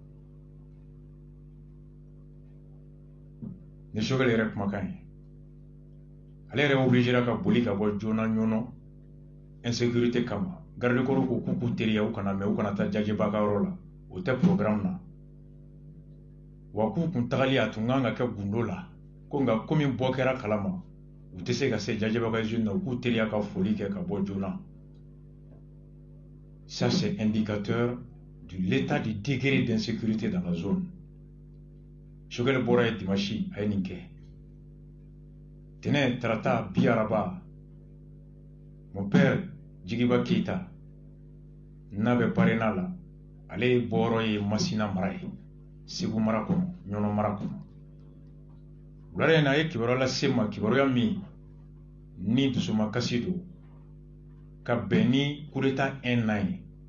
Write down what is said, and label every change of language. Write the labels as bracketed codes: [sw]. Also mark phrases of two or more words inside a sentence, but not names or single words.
[bm] ni Choguel yɛrɛ kumakan ye ale yɛrɛ obligera ka boli ka bɔ joona ɲɔnɔ insécurité kama [fr] garde corps [bm] ko k'u k'u teriya u kana mɛ u kana taa Jajɛba ka yɔrɔ la o tɛ programme na wa k'u kun tagali a tun kan ka kɛ gundo la ko nka komi bɔ kɛra kalama u tɛ se ka se Jajɛba ka usine na u k'u teriya ka foli kɛ ka bɔ joona. [fr] Ça c'est indicateur de l'état de degré d'insécurité dans la zone. [bm] Choguel bɔra ye dimanche a ye nin kɛ tɛnɛ tarata bi araba [fr] mon père [bm] Jigiba Keita n'a bɛ parena la ale bɔyɔrɔ ye Masina mara ye Segu mara kɔnɔ ɲɔnɔ mara kɔnɔ wulada in na a ye kibaruya lase n ma kibaruya min ni dusumakasi don ka bɛn ni [fr] coup d'état [bm] 1 ye